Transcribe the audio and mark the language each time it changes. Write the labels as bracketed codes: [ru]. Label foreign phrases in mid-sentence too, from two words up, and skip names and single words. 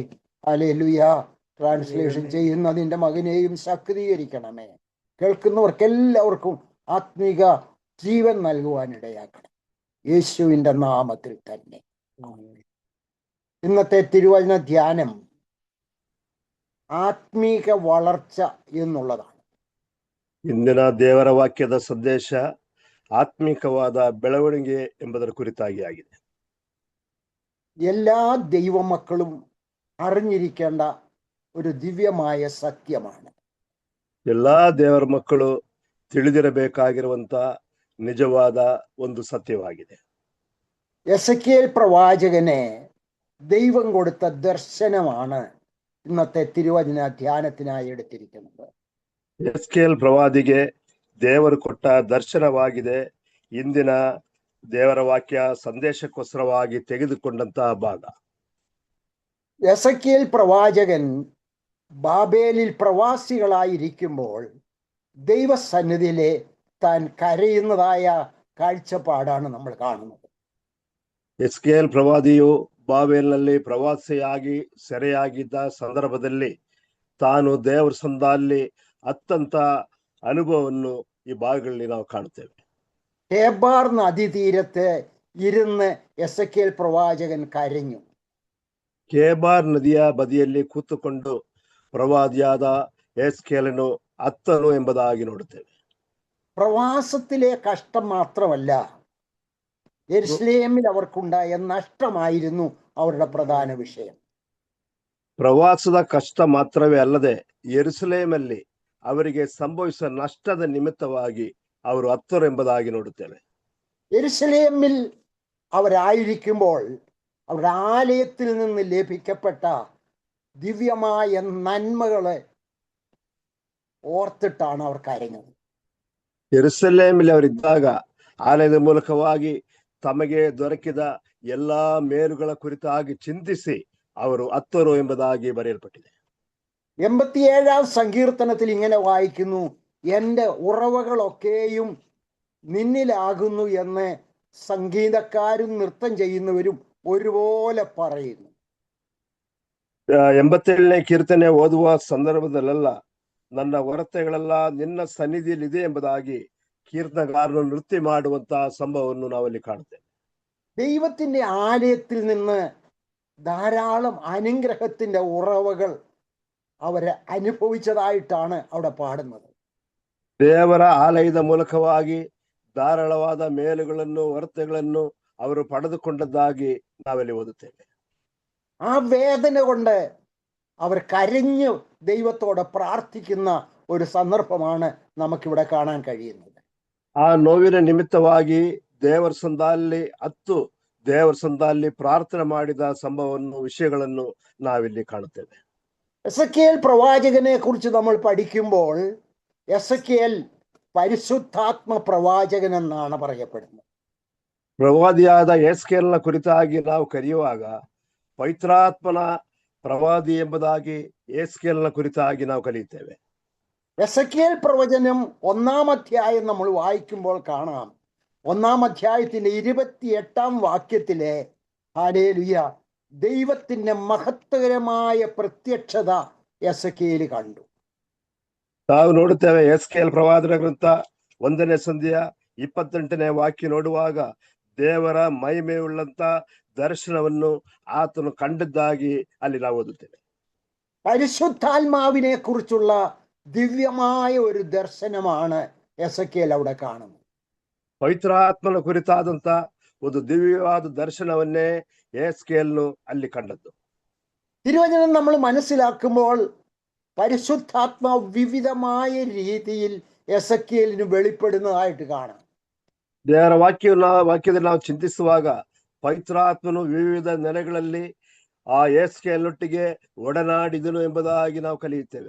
[ml] ഹല്ലേലൂയ. ട്രാൻസ്ലേഷൻ ചെയ്യുന്ന നിന്റെ മകനെയും ശക്തീകരിക്കണമേ. കേൾക്കുന്നവർക്കെല്ലാവർക്കും ആത്മീക ജീവൻ നൽകുവാനിടയാക്കണം, യേശുവിൻ്റെ നാമത്തിൽ തന്നെ. ഇന്നത്തെ തിരുവചന ധ്യാനം ಆತ್ಮೀಕ വളർച്ച ಎನ್ನುಳ್ಳതാണ്. [kn] ಇಂದಿನ ದೇವರ ವಾಕ್ಯದ ಸಂದೇಶ ಆತ್ಮಿಕವಾದ ಬೆಳವಣಿಗೆ ಎಂಬುದರ ಕುರಿತಾಗಿ ಆಗಿದೆ. [ml] എല്ലാ ദൈവമക്കളും അറിഞ്ഞിരിക്കേണ്ട ഒരു ദിവ്യമായ സത്യമാണ്. [kn] ಎಲ್ಲಾ ದೇವರ ಮಕ್ಕಳು ತಿಳಿದಿರಬೇಕಾಗಿರುವಂತ ನಿಜವಾದ ಒಂದು ಸತ್ಯವಾಗಿದೆ. [ml] എസെക്കിയേൽ പ്രവാചകനെ ദൈവം കൊടുത്ത ദർശനമാണ് ഇന്നത്തെ തിരുവചന ധ്യാനത്തിനായി എടുത്തിരിക്കുന്നത്. [kn] ಎಸ್ಕೇಲ್ ಪ್ರವಾದಿಗೆ ದೇವರು ಕೊಟ್ಟ ದರ್ಶನವಾಗಿದೆ ಇಂದಿನ ದೇವರ ವಾಕ್ಯ ಸಂದೇಶಕ್ಕೋಸ್ಕರವಾಗಿ ತೆಗೆದುಕೊಂಡಂತಹ ಭಾಗ. [ml] എസെക്കിയേൽ പ്രവാചകൻ ബാബേലിൽ പ്രവാസികളായിരിക്കുമ്പോൾ ദൈവസന്നിധിയിലെ താൻ കരയുന്നതായ കാഴ്ചപ്പാടാണ് നമ്മൾ കാണുന്നത്. [kn] ಎಸ್ಕೇಲ್ ಪ್ರವಾದಿಯು ಬಾಬೇಲ್ನಲ್ಲಿ ಪ್ರವಾಸಿಯಾಗಿ ಸೆರೆಯಾಗಿದ್ದ ಸಂದರ್ಭದಲ್ಲಿ ತಾನು ದೇವರ ಸಂದಲ್ಲಿ ಅತ್ತಂತ ಅನುಭವವನ್ನು ಈ ಭಾಗಗಳಲ್ಲಿ ನಾವು ಕಾಣುತ್ತೇವೆ. [ml] കേബാർ നദീതീരത്ത് ഇരുന്ന് എസെക്കിയേൽ പ്രവാചകൻ കരഞ്ഞു. [kn] ಕೇಬಾರ್ ನದಿಯ ಬದಿಯಲ್ಲಿ ಕೂತುಕೊಂಡು ಪ್ರವಾದಿಯಾದ ಎಸ್ಕೇಲನು ಅತ್ತನು ಎಂಬುದಾಗಿ ನೋಡುತ್ತೇವೆ. [ml] പ്രവാസത്തിലെ കഷ്ടം മാത്രമല്ല, യെരുശലേമിൽ അവർക്കുണ്ടായ നഷ്ടമായിരുന്നു അവരുടെ പ്രധാന വിഷയം. [kn] ಪ್ರವಾಸದ ಕಷ್ಟ ಮಾತ್ರವೇ ಅಲ್ಲದೆ ಯೆರೂಸಲೇಮಲ್ಲಿ ಅವರಿಗೆ ಸಂಭವಿಸಿದ ನಷ್ಟದ ನಿಮಿತ್ತವಾಗಿ ಅವರು ಅತ್ತರು ಎಂಬುದಾಗಿ ನೋಡುತ್ತೇವೆ. [ml] യെരുശലേമിൽ അവരായിരിക്കുമ്പോൾ അവരുടെ ആലയത്തിൽ നിന്ന് ലഭിക്കപ്പെട്ട ദിവ്യമായ നന്മകളെ ഓർത്തിട്ടാണ് അവർ കരഞ്ഞത്. [kn] ಯೆರೂಸಲೇಮಿൽ ಅವರಿದ್ದಾಗ ಆಲಯದ ಮೂಲಕವಾಗಿ ತಮಗೆ ದೊರಕಿದ ಎಲ್ಲಾ ಮೇಲುಗಳ ಕುರಿತಾಗಿ ಚಿಂತಿಸಿ ಅವರು ಅತ್ತರು ಎಂಬುದಾಗಿ ಬರೆಯಲ್ಪಟ್ಟಿದೆ. [ml] 87-ാം സങ്കീർത്തനത്തിൽ ഇങ്ങനെ വായിക്കുന്നു, എൻ്റെ ഉറവകളൊക്കെയും നിന്നിലാകുന്നു എന്ന് സംഗീതക്കാരും നൃത്തം ചെയ്യുന്നവരും ഒരുപോലെ പറയുന്നു. [kn] 87ನೇ ಕೀರ್ತನೆ ಓದುವ ಸಂದರ್ಭದಲ್ಲೆಲ್ಲ ನನ್ನ ಹೊರತೆಗಳೆಲ್ಲ ನಿನ್ನ ಸನ್ನಿಧಿಯಲ್ಲಿದೆ ಎಂಬುದಾಗಿ [ml] കീർത്തനകാരൻ നൃത്യം [kn] ಮಾಡುವಂತಹ സംഭവವನ್ನು ನಾವಲ್ಲಿ ಕಾಣುತ್ತೇವೆ. [ml] ദൈവത്തിന്റെ ആലയത്തിൽ നിന്ന് ധാരാളം അനുഗ്രഹത്തിന്റെ ഉറവകൾ അവരെ അനുഭവിച്ചതായിട്ടാണ് അവിടെ പാടുന്നത്. [kn] ದೇವರ ಆಲಯದ ಮೂಲಕವಾಗಿ ಧಾರಾಳವಾದ ಮೇಲುಗಳನ್ನು ಹೊರತೆಗಳನ್ನು ಅವರು ಪಡೆದುಕೊಂಡದ್ದಾಗಿ ನಾವಲ್ಲಿ ಓದುತ್ತೇವೆ. [ml] ആ വേദന കൊണ്ട് അവർ കരഞ്ഞു ദൈവത്തോട് പ്രാർത്ഥിക്കുന്ന ഒരു സന്ദർഭമാണ് നമുക്കിവിടെ കാണാൻ കഴിയുന്നത്. [kn] ಆ ನೋವಿನ ನಿಮಿತ್ತವಾಗಿ ದೇವರ ಸಂದಲ್ಲಿ ಅತ್ತು ದೇವರ ಸಂದಲ್ಲಿ ಪ್ರಾರ್ಥನೆ ಮಾಡಿದ ಸಂಭವವನ್ನು ವಿಷಯಗಳನ್ನು ನಾವಿಲ್ಲಿ ಕಾಣುತ್ತೇವೆ. [ml] എസെക്കിയേൽ പ്രവാചകനെ കുറിച്ച് നമ്മൾ പഠിക്കുമ്പോൾ എസെക്കിയേൽ പരിശുദ്ധാത്മ പ്രവാചകൻ എന്നാണ് പറയപ്പെടുന്നത്. [kn] ಪ್ರವಾದಿಯಾದ ಎಸ್ಕೇಲ್ನ ಕುರಿತಾಗಿ ನಾವು ಕರೆಯುವಾಗ ಪವಿತ್ರಾತ್ಮನ ಪ್ರವಾದಿ ಎಂಬುದಾಗಿ ಎಸ್ಕೇಲ್ನ ಕುರಿತಾಗಿ ನಾವು ಕಲಿಯುತ್ತೇವೆ. [ml] എസെക്കിയേൽ പ്രവചനം 1-ാം അധ്യായം നമ്മൾ വായിക്കുമ്പോൾ കാണാം, 1-ാം അധ്യായത്തിന്റെ 28-ാം വാക്യത്തിലെ ഹല്ലേലൂയ, ദൈവത്തിന്റെ മഹത്വകരമായ പ്രത്യക്ഷത എസെക്കിയേൽ കണ്ടു. [kn] ನಾವು ನೋಡುತ್ತೇವೆ ಎಸ್ಕೇಲ್ ಪ್ರವಾದನ ಗ್ರಂಥ 1ನೇ ಸಂಧಿಯ 28ನೇ ವಾಕ್ಯ ನೋಡುವಾಗ ದೇವರ ಮಹಿಮೆಯುಳ್ಳಂತ ದರ್ಶನವನ್ನು ಆತನು ಕಂಡದ್ದಾಗಿ ಅಲ್ಲಿ ನಾವು ಓದುತ್ತೇವೆ. [ml] പരിശുദ്ധാത്മാവിനെ കുറിച്ചുള്ള ദിവ്യമായ ഒരു ദർശനമാണ് എസെക്കിയേൽ അവിടെ കാണുന്നത്. [kn] ಪವಿತ್ರಾತ್ಮನ ಕುರಿತಾದಂತ ಒಂದು ದಿವ್ಯವಾದ ದರ್ಶನವನ್ನೇ ಎಸ್ಕೇಲ್ನು ಅಲ್ಲಿ ಕಂಡದ್ದು. [ml] തിരുവചനം നമ്മൾ മനസ്സിലാക്കുമ്പോൾ പരിശുദ്ധാത്മാവ് വിവിധമായ രീതിയിൽ എസെക്കിയേലിന് വെളിപ്പെടുന്നതായിട്ട് കാണാം. [kn] ದೇವರ ವಾಕ್ಯದಲ್ಲಿ ನಾವು ಚಿಂತಿಸುವಾಗ ಪವಿತ್ರಾತ್ಮನು ವಿವಿಧ ನೆಲೆಗಳಲ್ಲಿ ಆ ಎಸ್ಕೇಲೊಟ್ಟಿಗೆ ಒಡನಾಡಿದನು ಎಂಬುದಾಗಿ ನಾವು ಕಲಿಯುತ್ತೇವೆ.